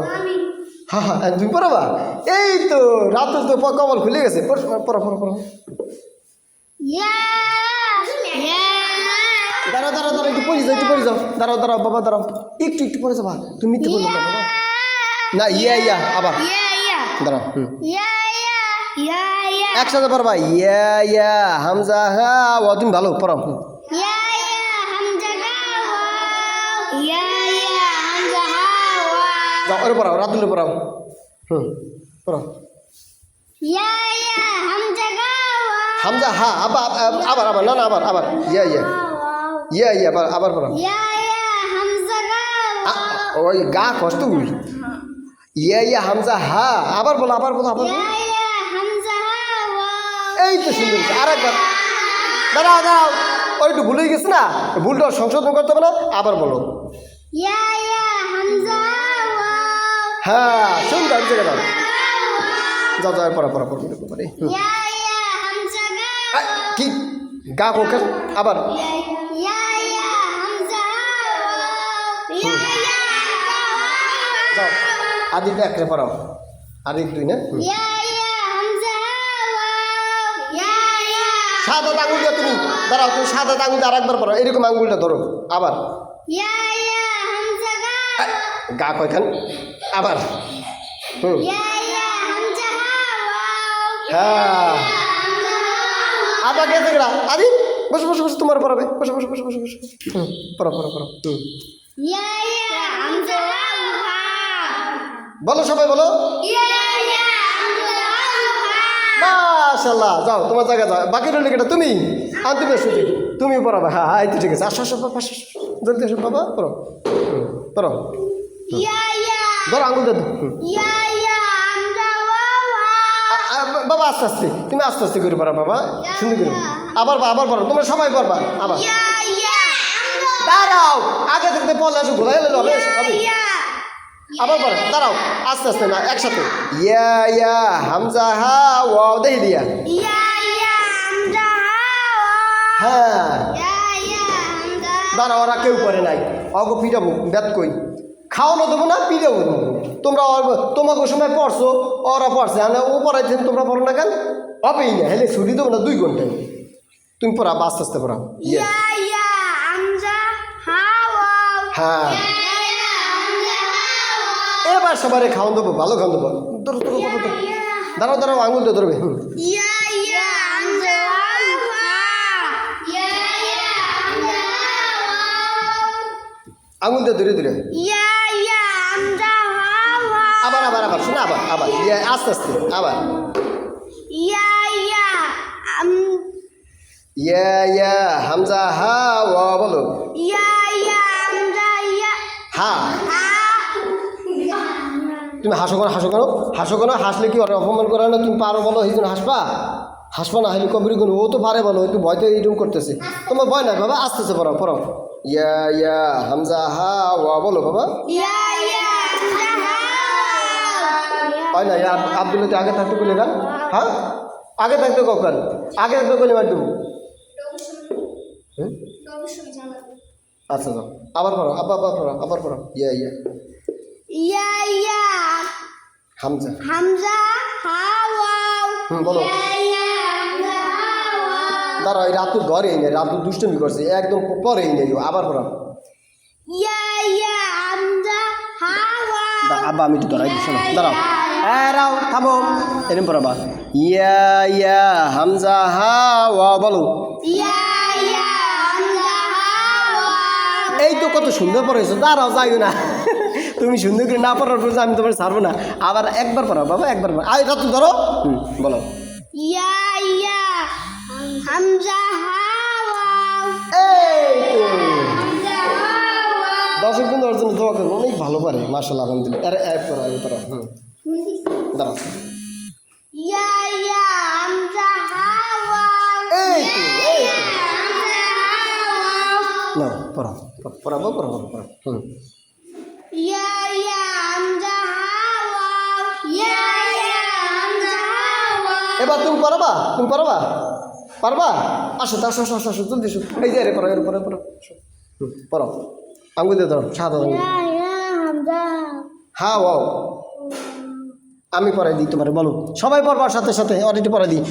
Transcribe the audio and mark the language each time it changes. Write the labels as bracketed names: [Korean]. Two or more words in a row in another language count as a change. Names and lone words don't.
[Bangla] হ্যাঁ হ্যাঁ তুমি পড়াবা, এই তো রাতুল তো কবল খুলে গেছে। পড়ো পড়ো পড়ো। [Arabic] يا. يا. [Bangla] দাঁড়াও দাঁড়াও দাঁড়াও একটু পড়ে যাও দাঁড়াও দাঁড়াও বাবা দাঁড়াও একটু পড়ে যাবা তুমি মিথ্যে বললো না বাবা না ইয়া আবার [Arabic] يا يا. [Bangla] দাঁড়াও [Arabic] يا يا. يا يا. [Bangla] একসাথে পারবা [Arabic] يا همزة ها واو [Bangla] তুমি ভালো পড়ো [Arabic] يا يا. همزة واو. يا يا. همزة واو. [Bangla] যাও ওরে পড়াও রাতুলে পড়াও পড়ো [Arabic] يا يا. همزة واو. [Bangla] হামজা হা আবার না আবার ইয়া আবার পড়াও [Arabic] يا يا. همزة واو. [Bangla] ওই গা কষ্ট [Arabic] يا همزة ها [Bangla] আবার বলো [Arabic] يا يا. همزة واو. [Bangla] এই তো সুন্দর আর একবার দাঁড়াও ওই একটু ভুলে গেছে না ভুলটা সংশোধন করতে হবে না আবার বলো [Arabic] يا يا. همزة واو. [Bangla] হ্যাঁ সুন্দর জায়গা দাও যাও পড়া [Arabic] يا يا. همزة واو. [Bangla] কি গা কোকে আবার [Arabic] يا يا. همزة واو. يا يا. [Bangla] যাও আদি একরে পড়াও আর এক দুই না [Arabic] يا يا. همزة واو. يا يا. [Bangla] সাদা আঙুল দিয়ে তুমি দাঁড়াও তুমি সাদা আঙুল দিয়ে আর একবার পড়ো এরকম আঙুলটা ধরো আবার [Arabic] يا يا. همزة واو. [Bangla] গা কয়খান আবার [Arabic] يا يا. همزة واو. [Bangla] হ্যাঁ আবার গেছে গেলা আদি বসো তোমার পড়াবে বসো পড়ো [Arabic] يا يا. همزة واو. [Bangla] বলো সবাই বলো [Arabic] يا يا. همزة واو. [Bangla] মাশাআল্লাহ যাও তোমার জায়গা যাও বাকি রইল কেটা তুমি তুমি সুযোগ তুমি পড়াবে হ্যাঁ এই তো ঠিক আছে আসো জলদি আসো বাবা পড়ো [Arabic] يا يا. [Bangla] ধরো আঙুল দে [Arabic] يا يا. همزة واو. [Bangla] বাবা আস্তে তুমি আস্তে করে পড়া বাবা সুন্দর করে আবার পড়ো তোমরা সবাই পড়বা আবার [Arabic] يا يا. [Bangla] দাঁড়াও আগে থেকে পড়লে আসো ভুলাই গেলে হবে [Arabic] Ya. [Bangla] আবার পড়ো দাঁড়াও আস্তে না একসাথে [Arabic] يا همزة ها واو [Bangla] দেখি দিয়া [Arabic] يا يا. همزة واو. [Bangla] হ্যাঁ [Arabic] يا يا. همزة. [Bangla] দাঁড়াও ওরা কেউ করে নাই অগো পিটাবো বেত কই খাওয়ানো দেবো না পিটাবো তোমরা তোমাকে সময় পড়ছো ওরা পড়ছে হ্যাঁ ও পড়াইছেন তোমরা পড়ো না কেন হবেই না হেলে ছুটি দেবো না 2 ঘন্টায় তুমি পড়া আস্তে পড়া [Arabic] يا يا. همزة واو. [Bangla] হ্যাঁ [Arabic] يا يا. همزة واو. [Bangla] এবার সবারে খাওয়ান দেবো ভালো খাওয়ান দেবো ধরো দাঁড়াও আঙুল দিয়ে ধরবে [Arabic] يا يا. همزة واو. يا يا. همزة واو. [Bangla] আঙুল দিয়ে ধরে [Arabic] يا يا. همزة واو. [Bangla] আবার শোনা আবার ইয়া আস্তে আবার [Arabic] يا يا. يا همزة ها واو [Bangla] বলো [Arabic] يا يا. همزة يا. হা Ha. [Bangla] তুমি হাসো কেন হাসলে কি ওরা অপমান করে না তুমি পারো বলো এই জন্য হাসবা না হাইলে কবির গুণ ও তো পারে বলো একটু ভয়তে এইরকম করতেছে তোমার ভয় নাই বাবা আস্তে পড়ো [Arabic] يا همزة ها واو [Bangla] বলো বাবা [Arabic] يا يا. همزة واو. [Bangla] হয় না আব্দুল্লাহ আগে থাকতে বলে গান হ্যাঁ আগে থাকতে কখন আগে থাকতে বলে মার দেবো আচ্ছা যাও আবার পড়ো ইয়া [Arabic] يا يا. হামজা همزة واو. [Bangla] বলো [Arabic] يا يا. همزة واو. [Bangla] দাঁড়াও এই রাতু ঘরে নেই রাতু দুষ্টমি করছে একদম পরেই নেই আবার পড়া [Arabic] يا يا. همزة واو. [Bangla] আব্বা আমি একটু দাঁড়াই শোনো দাঁড়াও থামো এরকম পড়াবা [Arabic] يا همزة ها واو [Bangla] বলো [Arabic] يا يا. همزة واو. [Bangla] এই তো কত সুন্দর পড়েছো দাঁড়াও যাইও না তুমি সুন্দর করে না পড়ার পর আমি তোমার ছাড়বো না আবার একবার পড়াও বাবা একবার পড়াও আর রাতু ধরো বলো [Arabic] يا يا. همزة واو. [Bangla] এই তো [Arabic] همزة واو. [Bangla] দর্শক কিন্তু ওর জন্য দোয়া করবো অনেক ভালো পারে [Arabic] ما شاء الله الحمد لله [Bangla] আরে এক পড়া দাঁড়াও [Arabic] يا يا. همزة واو. [Bangla] এই তো [Arabic] همزة واو. [Bangla] না পড়াবো [Arabic] يا يا. همزة واو. يا يا. همزة واو. [Bangla] এবার তুমি পারবা আসো জলদি এসো এই যে পড়ো পড়ো আঙ্গুল দিয়ে ধরো সাদা আঙ্গুল [Arabic] يا يا. همزة. ها واو [Bangla] আমি পড়াই দিই তোমার, বলো সবাই পড়বার সাথে সাথে অলরেডি পড়াই দিই।